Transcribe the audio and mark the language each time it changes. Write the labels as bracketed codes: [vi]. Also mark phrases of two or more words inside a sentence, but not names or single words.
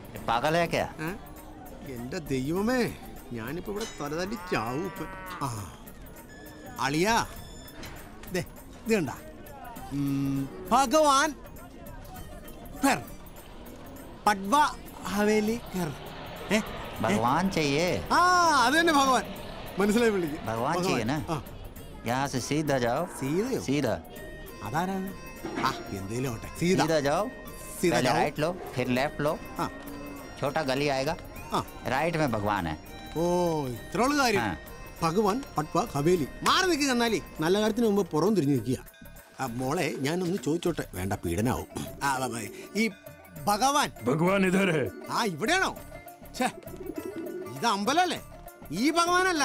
[ml] എന്റെ ദൈവമേ, ഞാനിപ്പോ ഇവിടെ തലതല്ലി ചാവും. അളിയാ, ഇത് കണ്ട ഭഗവാൻ പട്വ ഹവേലി [hi] भगवान चाहिए। [ml] അത് തന്നെ ഭഗവാൻ. മനസ്സിലായി വിളിക്കും. [hi] भगवान चाहिए ना? यहाँ से सीधा जाओ। सीधा? [ml] അതാരാണ്? എന്തേലും ആവട്ടെ. [hi] सीधा जाओ। सीधा पहले जाओ। राइट लो, फिर लेफ्ट लो। छोटा गली आएगा, राइट में भगवान है। [ml] ഓ ഇത്രയുള്ള കാര്യം. ഭഗവാൻ പട്വ ഹവേലി. മാറി നിൽക്കുക. എന്നാലേ നല്ല കാര്യത്തിന് മുമ്പ് പുറം തിരിഞ്ഞു നിൽക്കുക. മോളെ ഞാനൊന്ന് ചോദിച്ചോട്ടെ. വേണ്ട, പീഡനാവും. ഈ ഭഗവാൻ ഇവിടെയാണോ? ഇത് അമ്പലല്ലേ? ഈ ഭഗവാനല്ല.